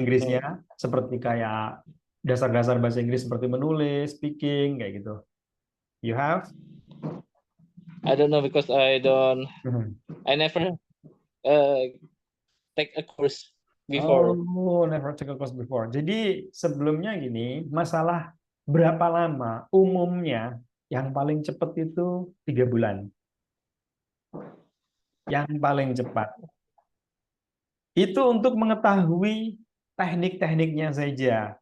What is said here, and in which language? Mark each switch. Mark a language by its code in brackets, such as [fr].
[id] Inggrisnya, seperti kayak dasar-dasar bahasa Inggris seperti menulis, speaking, kayak gitu. [en] You have? I don't know because I never uh, take a course before. Oh, never take a course before. [id] Jadi sebelumnya gini, masalah berapa lama umumnya yang paling cepat itu 3 bulan. Yang paling cepat. Itu untuk mengetahui teknik-tekniknya saja.